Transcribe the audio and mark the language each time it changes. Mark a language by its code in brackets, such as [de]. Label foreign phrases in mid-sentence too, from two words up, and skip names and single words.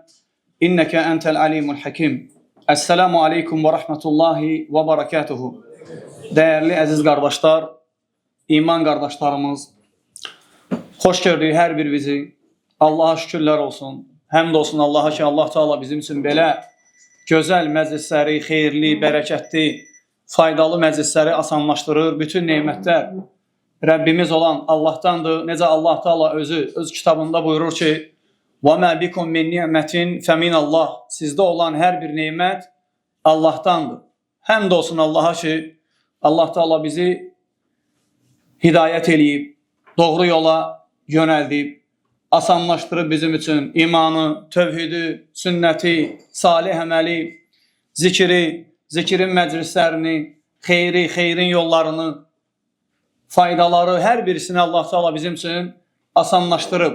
[ar] إنك أنت العليم الحكيم. السلام عليكم ورحمة الله وبركاته. [tr] Değerli aziz kardeşler, iman kardeşlerimiz, hoş gördük her bir bizi. Allah'a şükürler olsun. [az] Həmd olsun Allah'a ki, Allah Teala bizim üçün belə gözəl məclisləri, xeyirli, bərəkətli, faydalı məclisləri asanlaşdırır. Bütün nemətlər Rəbbimiz olan Allahdandır. Necə Allah Teala özü öz kitabında buyurur ki, [ar] وَمَا بِكُمْ مِنْ نِعْمَةٍ فَمِنَ اللّٰهِ [az] Sizdə olan hər bir nemət Allahdandır. Həmd olsun Allah'a ki, Allah Teala bizi hidayət eləyib, doğru yola yönəldib, asanlaşdırıb bizim üçün imanı, tövhidi, sünnəti, salih əməli, zikrin məclislərini, xeyrin yollarını, faydaları, hər birisini Allah Teala bizim üçün asanlaşdırıb.